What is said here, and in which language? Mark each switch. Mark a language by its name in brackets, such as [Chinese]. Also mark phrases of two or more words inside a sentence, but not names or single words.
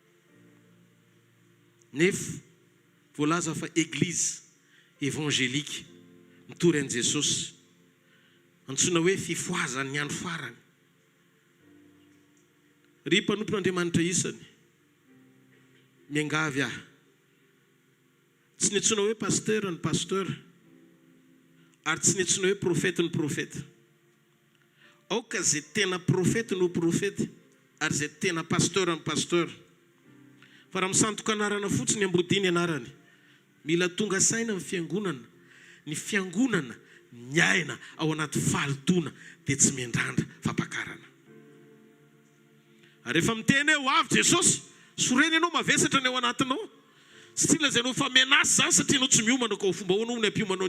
[Malagasy] nefa voalaza fa [French] église évangélique [Malagasy] mitory an'i Jesosy antsoina hoe fifoazany ny andro farany ry mpanompon'Andriamanitra isany miangavy aho tsy niantsona hoe pasteur ny pasteur ary tsy niantsona hoe profeta ny profeta aoka zay tena profeta no profeta ary zay tena pasteur ny pasteur fa raha misantoka anarana fotsiny ambodiny anarany mila tonga saina amin'ny fiangonana ny fiangonana miaina ao anaty falotona dia tsy miandrandra fampakarana ary rehefa miteny hoe ho avy Jesosy soreny ianao mavesatra ny ao anatinao sy tsy lazay anao fa menasy zany satria anao tsy miomana ka ho fomba hoanao ny ampiomanao